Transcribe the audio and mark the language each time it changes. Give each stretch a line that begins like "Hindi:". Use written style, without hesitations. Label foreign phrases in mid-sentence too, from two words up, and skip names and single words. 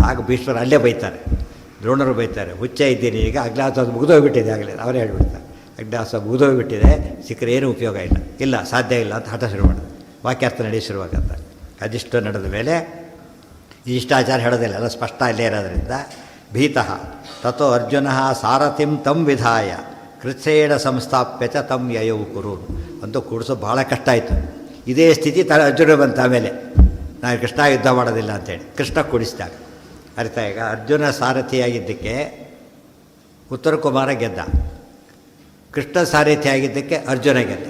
Kannada: ಆಗ ಭೀಷ್ಮರು ಅಲ್ಲೇ ಬೈತಾರೆ, ದ್ರೋಣರು ಬೈತಾರೆ. ಹುಚ್ಚ ಇದ್ದೀನಿ ಈಗ, ಅಜ್ಞಾತ ಮುಗಿದೋಗ್ಬಿಟ್ಟಿದೆ ಆಗಲೇ ಅವರೇ ಹೇಳ್ಬಿಡ್ತಾರೆ. ಅಜ್ಞಾಸ ಮುಗಿದೋಗ್ಬಿಟ್ಟಿದೆ, ಸಿಕ್ಕರೆ ಏನೂ ಉಪಯೋಗ ಇಲ್ಲ, ಸಾಧ್ಯ ಇಲ್ಲ ಅಂತ ಹಠ ಶುರು ಮಾಡೋದು. ವಾಕ್ಯಾರ್ಥ ನಡೆಯ ಶುರುವಾಗತ್ತೆ. ಅದಿಷ್ಟು ನಡೆದ ಮೇಲೆ ಇಷ್ಟಾಚಾರ ಹೇಳೋದಿಲ್ಲ, ಎಲ್ಲ ಸ್ಪಷ್ಟ ಅಲ್ಲೇ ಇರೋದ್ರಿಂದ
Sanskrit: ಭೀತಃ ತಥೋ ಅರ್ಜುನ ಸಾರಥಿಂ ತಂ ವಿಧಾಯ ಕೃಚ್ಛೇಣ ಸಂಸ್ಥಾಪ್ಯ ಚ ತಂ ಯಯೌ ಕುರು.
Kannada: ಅಂತೂ ಕೂಡಿಸೋದು ಭಾಳ ಕಷ್ಟ ಆಯಿತು. ಇದೇ ಸ್ಥಿತಿ ಅರ್ಜುನ ಬಂತ ಆಮೇಲೆ, ನಾನು ಕೃಷ್ಣ ಯುದ್ಧ ಮಾಡೋದಿಲ್ಲ ಅಂತೇಳಿ ಕೃಷ್ಣ ಕೂಡಿಸಿದಾಗ ಅರ್ಥ. ಈಗ ಅರ್ಜುನ ಸಾರಥಿಯಾಗಿದ್ದಕ್ಕೆ ಉತ್ತರ ಕುಮಾರ ಗೆದ್ದ, ಕೃಷ್ಣ ಸಾರಥಿಯಾಗಿದ್ದಕ್ಕೆ ಅರ್ಜುನ ಗೆದ್ದ.